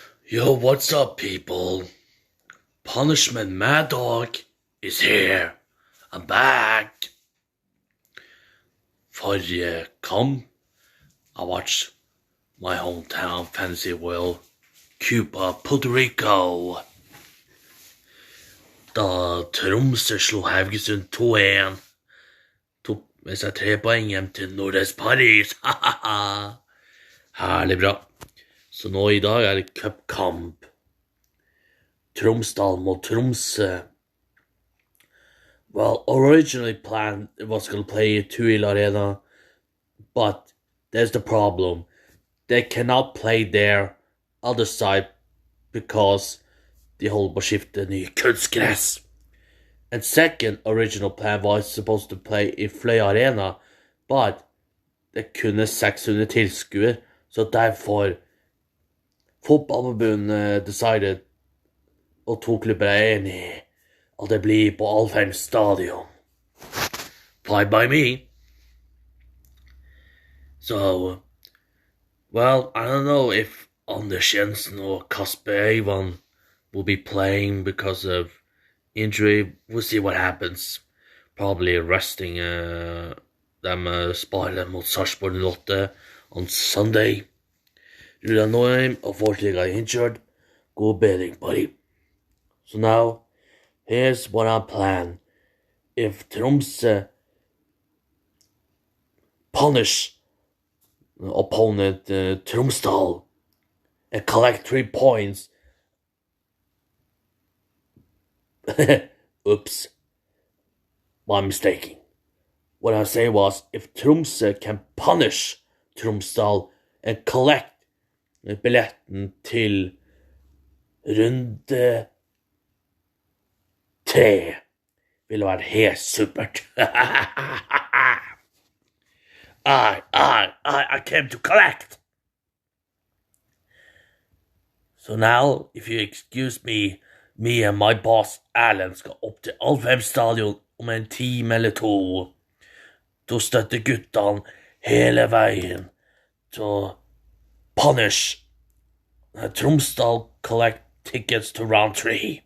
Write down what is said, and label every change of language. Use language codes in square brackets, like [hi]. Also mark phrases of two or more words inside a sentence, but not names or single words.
[en] Yo, what's up, people? Punishment Mad Dog is here. I'm back. [no] Forrige kamp, [en] I watched my hometown fantasy world, Cuba, Puerto Rico. [no] Da Tromsø slo Haugesund 2-1. Tok med seg 3 poeng hjem til Nordøst Paris. Herlig bra. Så nå i dag er det cupkamp. Tromsdalen mot Tromsø. [en] Well, originally planned it was going to play at Tuil Arena, but there's the problem. They cannot play their other side because [no] de holder på å skifte ny kunstgress. [en] And second original plan was supposed to play [no] i Fløy Arena, but det kunne 600 tilskuere, så derfor fotballforbundet decided, og 2 klubber er enige, at det blir på Alfheim stadion. [en] Fine by me. So, well, I don't know if Anders Jensen or Kasper Eivan will be playing because of injury. We'll see what happens. Probably resting them [no] spillet mot [en] Sarpsborg 08 on Sunday. Julian Noheim, unfortunately got injured. Go beding, buddy. So now, here's what I plan. If Tromsø punish opponent Tromsdal and collect 3 points. Oops. My mistaking. What I say was, if Tromsø can punish Tromsdal and collect [no] billetten til runde 3, ville vært helt supert. [en] I came to collect. So now, if you excuse me and my boss Erlend [no] skal opp til Alfheim stadion om en time eller 2. Da støtter guttene hele veien til å [en] punish Tromsdal, collect tickets to round 3.